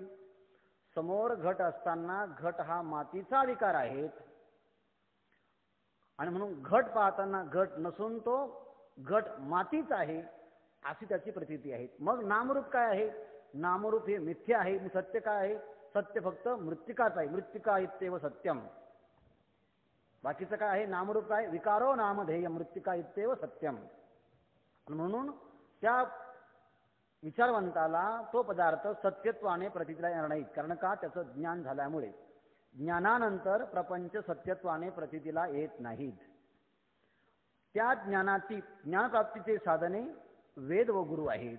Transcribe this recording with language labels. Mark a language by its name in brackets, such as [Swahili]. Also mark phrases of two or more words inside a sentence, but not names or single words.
[Marathi] समोर घट असताना घट हा मातीचा विकार आहे आणि म्हणून घट पाहताना घट नसून तो घट मातीच आहे अशी त्याची प्रतीती आहे. मग नामरूप काय आहे? नामरूप हे मिथ्या आहे. सत्य काय आहे? सत्य फक्त मृत्तिकाच आहे. [Sanskrit] मृत्तिका इत्येव सत्यम. [Marathi] बाकीचं काय आहे? नामरूप काय? [Sanskrit] विकारो नामधेय मृत्तिका इत्येव सत्यम. [Marathi] म्हणून त्या विचारवंताला तो पदार्थ सत्यत्वाने प्रतीतीला येणार नाही. कारण का? त्याचं ज्ञान झाल्यामुळे. ज्ञानानंतर प्रपंच सत्यत्वाने प्रतीतीला येत नाहीत. त्या ज्ञानाची ज्ञानप्राप्तीचे साधने वेद व गुरु आहेत.